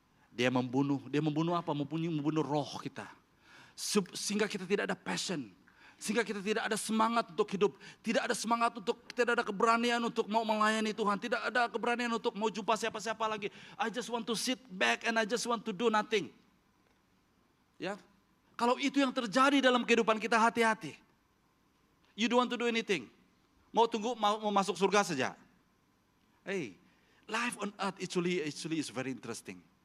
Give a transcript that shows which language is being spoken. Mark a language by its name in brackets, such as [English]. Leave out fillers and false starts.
[Malay] Dia membunuh apa? Membunuh roh kita. Sehingga kita tidak ada passion. Sehingga kita tidak ada semangat untuk hidup. Tidak ada semangat tidak ada keberanian untuk mau melayani Tuhan. Tidak ada keberanian untuk mau jumpa siapa-siapa lagi. [English] I just want to sit back and I just want to do nothing. [Malay] Ya, kalau itu yang terjadi dalam kehidupan kita, hati-hati. [English] You don't want to do anything. [Malay] Mau tunggu, mau masuk surga saja. [English] Hey, life on earth actually is very interesting.